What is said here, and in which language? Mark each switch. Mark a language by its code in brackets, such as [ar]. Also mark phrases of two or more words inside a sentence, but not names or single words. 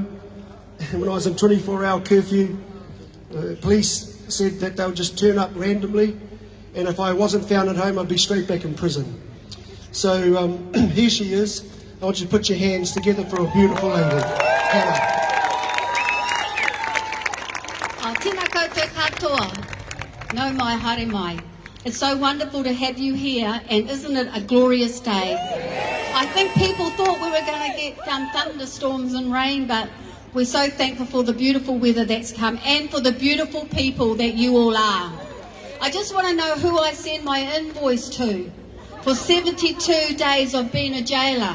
[en] When I was in 24-hour curfew, the police said that they would just turn up randomly, and if I wasn't found at home, I'd be straight back in prison. So here she is. I want you to put your hands together for a beautiful lady, Hannah. [mi] Tēnā koutou katoa. No mai, haere mai. [en] It's so wonderful to have you here, and isn't it a glorious day? I think people thought we were going to get thunderstorms and rain, but We're so thankful for the beautiful weather that's come and for the beautiful people that you all are. I just want to know who I send my invoice to for 72 days of being a jailer.